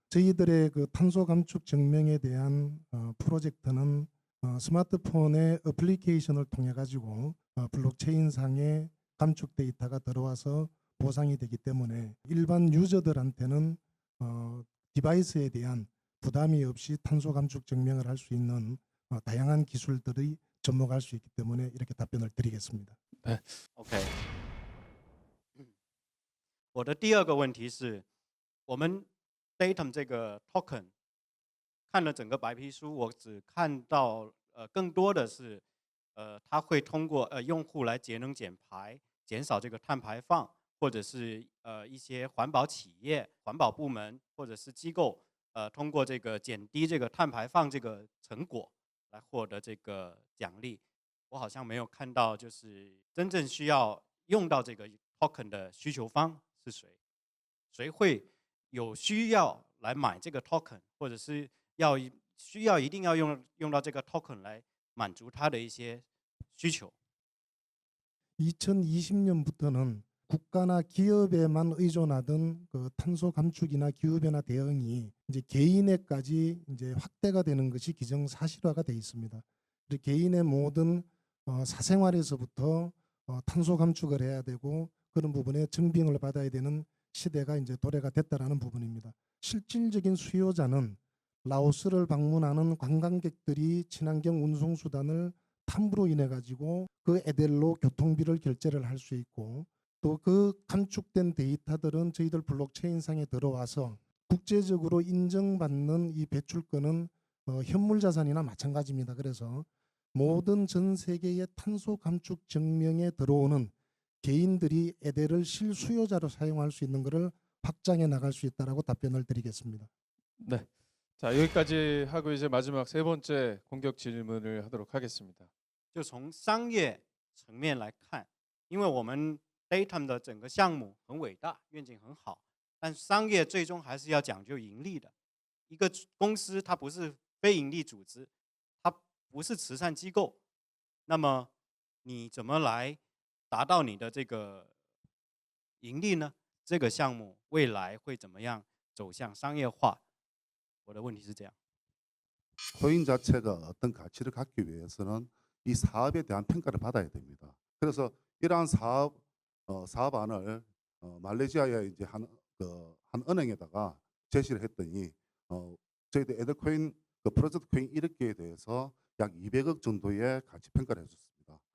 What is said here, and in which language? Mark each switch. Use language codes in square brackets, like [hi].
[ko] 저희들의 그 탄소 감축 증명에 대한 프로젝트는 스마트폰의 어플리케이션을 통해 가지고 블록체인상에 감축 데이터가 들어와서 보상이 되기 때문에 일반 유저들한테는 디바이스에 대한 부담이 없이 탄소 감축 증명을 할 수 있는 다양한 기술들이 접목할 수 있기 때문에 이렇게 답변을 드리겠습니다. 네. [en] OK。 [zh] 我的第二个问题是，我们 Datum 这个 token 看了整个白皮书，我只看到更多的是它会通过用户来节能减排，减少这个碳排放，或者是一些环保企业、环保部门或者是机构通过这个减低这个碳排放这个成果来获得这个奖励。我好像没有看到就是真正需要用到这个 token 的需求方是谁，谁会有需要来买这个 token， 或者是需要一定要用到这个 token 来满足他的一些需求。 [ko] 2020년부터는 국가나 기업에만 의존하던 그 탄소 감축이나 기후 변화 대응이 이제 개인에까지 이제 확대가 되는 것이 기정사실화가 돼 있습니다. 개인의 모든 사생활에서부터 탄소 감축을 해야 되고 그런 부분에 증빙을 받아야 되는 시대가 이제 도래가 됐다라는 부분입니다. 실질적인 수요자는 라오스를 방문하는 관광객들이 친환경 운송 수단을 탐구로 인해 가지고 그 에델로 교통비를 결제를 할 수 있고 또 그 감축된 데이터들은 저희들 블록체인상에 들어와서 국제적으로 인정받는 이 배출권은 현물 자산이나 마찬가지입니다. 그래서 모든 전 세계의 탄소 감축 증명에 들어오는 개인들이 에델을 실수요자로 사용할 수 있는 것을 확장해 나갈 수 있다라고 답변을 드리겠습니다. 네. 자, 여기까지 하고 이제 마지막 세 번째 공격 질문을 하도록 하겠습니다. [zh] 就从商业层面来看，因为我们 Datum 的整个项目很伟大，愿景很好，但商业最终还是要讲究盈利的。一个公司它不是非盈利组织，它不是慈善机构，那么你怎么来达到你的这个盈利呢？这个项目未来会怎么样走向商业化？我的问题是这样。 [ko] 코인 자체가 어떤 가치를 갖기 위해서는 이 사업에 대한 평가를 받아야 됩니다. 그래서 이러한 사업안을 말레이시아의 이제 한 은행에다가 제시를 했더니 저희들 에델코인 프로젝트 코인 1억개에 대해서 약 200억 정도의 가치 평가를 해줬습니다.